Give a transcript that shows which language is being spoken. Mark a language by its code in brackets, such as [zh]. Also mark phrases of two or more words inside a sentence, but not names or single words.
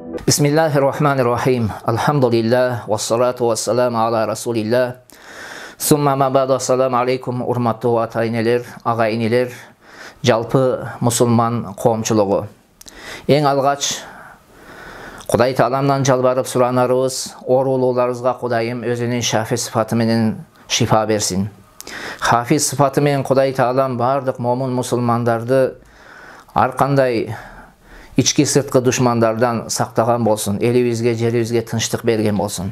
[ar] بسم الله الرحمن الرحيم. الحمد لله، والصلاة والسلام على رسول الله. ثم أما بعد، السلام عليكم, [ky] урматтуу ата-энелер, ага-энелер, жалпы мусулман коомчулугу. Эң алгач Кудай Тааламдан жалбарып суранарыбыз, оорулууларыбызга Кудайым өзүнүн шафи сыфаты менен шифа берсин. Хафиз сыфаты менен Кудай Таалам бардык момун мусулмандарды ар кандай ички сырткы душмандардан сактаган болсун, элибизге, жерибизге тынчтык берген болсун.